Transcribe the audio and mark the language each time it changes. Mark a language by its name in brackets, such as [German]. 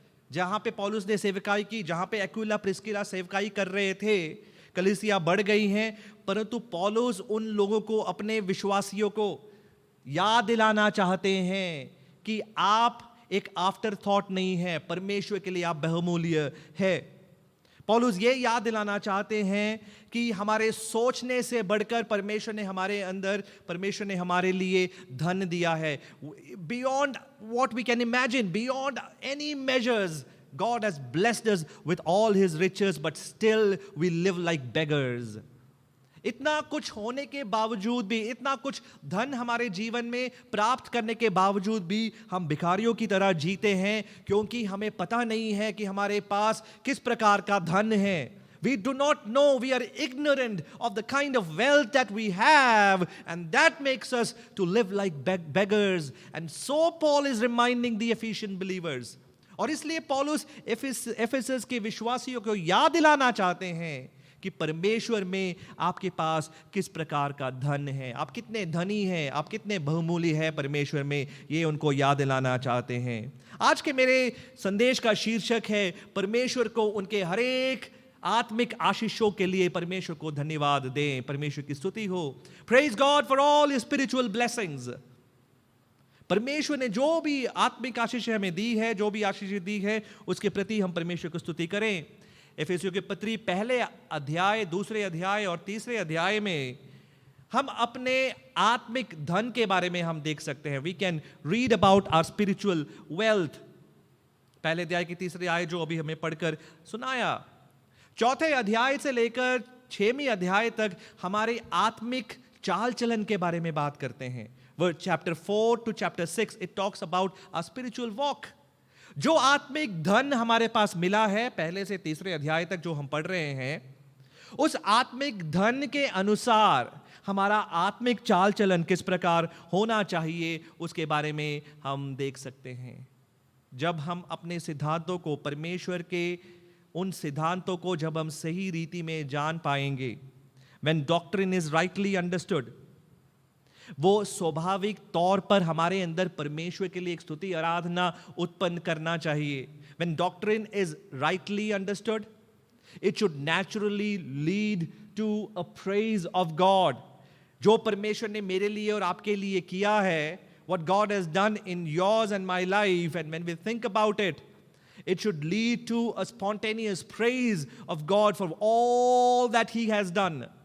[Hindi] जहां पे पौलुस ने सेवकाई की, जहां पे एक्विला प्रिस्किला सेवकाई कर रहे थे, कलीसिया बढ़ गई हैं, परंतु पौलुस उन लोगों को, अपने विश्वासियों को याद दिलाना चाहते हैं कि आप एक आफ्टर थॉट नहीं है, परमेश्वर के लिए आप बहुमूल्य है। पौलुस ये याद दिलाना चाहते हैं कि हमारे सोचने से बढ़कर परमेश्वर ने हमारे अंदर, परमेश्वर ने हमारे लिए धन दिया है, [English] Beyond what we can imagine, beyond any measures. God has blessed us with all his riches, but still we live like beggars. [Hindi] इतना कुछ होने के बावजूद भी, इतना कुछ धन हमारे जीवन में प्राप्त करने के बावजूद भी हम भिखारियों की तरह जीते हैं, क्योंकि हमें पता नहीं है कि हमारे पास किस प्रकार का धन है। [English] We do not know, we are ignorant of the kind of wealth that we have, and that makes us to live like beggars. And so Paul is reminding the Ephesian believers. [Hindi] और इसलिए पौलुस Ephesus के विश्वासियों को याद दिलाना चाहते हैं कि परमेश्वर में आपके पास किस प्रकार का धन है, आप कितने धनी हैं, आप कितने बहुमूल्य हैं परमेश्वर में, ये उनको याद दिलाना चाहते हैं। आज के मेरे संदेश का शीर्षक है, परमेश्वर को उनके हर एक आत्मिक आशीषों के लिए परमेश्वर को धन्यवाद दें, परमेश्वर की स्तुति हो। [English] Praise God for all his spiritual blessings. [Hindi] परमेश्वर ने जो भी आत्मिक आशीष हमें दी है, जो भी आशीष दी है, उसके प्रति हम परमेश्वर को स्तुति करें। एफेसियों के पत्री पहले अध्याय, दूसरे अध्याय और तीसरे अध्याय में हम अपने आत्मिक धन के बारे में हम देख सकते हैं। [English] We can read about our spiritual wealth. [Hindi] पहले अध्याय की तीसरी आयत जो अभी हमें पढ़कर सुनाया, चौथे अध्याय से लेकर 6वीं अध्याय तक हमारे आत्मिक चाल चलन के बारे में बात करते हैं। [English] Chapter 4 to chapter 6, it talks about a spiritual walk. [Hindi] जो आत्मिक धन हमारे पास मिला है, पहले से तीसरे अध्याय तक जो हम पढ़ रहे हैं, उस आत्मिक धन के अनुसार हमारा आत्मिक चाल चलन किस प्रकार होना चाहिए, उसके बारे में हम देख सकते हैं। जब हम अपने सिद्धांतों को, परमेश्वर के उन सिद्धांतों को जब हम सही रीति में जान पाएंगे, [English] when doctrine is rightly understood, [Hindi] वो स्वाभाविक तौर पर हमारे अंदर परमेश्वर के लिए एक स्तुति आराधना उत्पन्न करना चाहिए। [English] When doctrine is rightly understood, it should naturally lead to a praise of God. [Hindi] जो परमेश्वर ने मेरे लिए और आपके लिए किया है, [English] what God has done in yours and my life, and when we think about it, it should lead to a spontaneous praise of God for all that he has done.